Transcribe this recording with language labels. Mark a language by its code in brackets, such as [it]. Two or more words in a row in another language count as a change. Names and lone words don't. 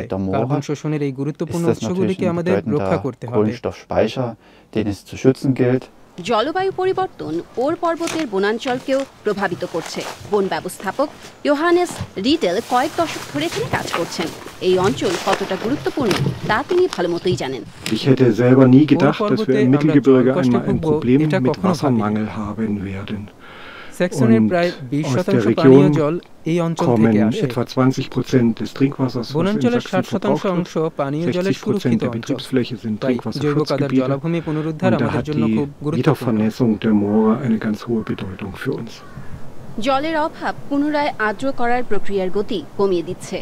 [bn] কার্বন শোষণের এই গুরুত্বপূর্ণ উৎসগুলিকে আমাদের রক্ষা করতে হবে। জলবায়ু পরিবর্তন ওর পর্বতের বনাঞ্চলকেও প্রভাবিত করছে। বন ব্যবস্থাপক ইয়োহানেস রিডেল কয়েক দশক ধরে এখানে কাজ করছেন। এই অঞ্চল কতটা গুরুত্বপূর্ণ তা তিনি ভালোমতোই জানেন। [de] Ich hätte selber nie gedacht, dass wir im Mittelgebirge einmal ein Problem mit Wassermangel haben werden. [bn] স্যাক্সনের প্রায় 20% পানীয় জল এই অঞ্চল থেকে আসে। [de] Etwa 20% des Trinkwassers, [bn] বনাঞ্চলের 60% অংশ পানীয় জলের সুরক্ষিত অঞ্চল। তাই জৈব কাদার জলাভূমি পুনরুদ্ধার আমাদের জন্য খুব গুরুত্বপূর্ণ। জলের অভাব পুনরায় আর্দ্র করার প্রক্রিয়ার গতি কমিয়ে দিচ্ছে।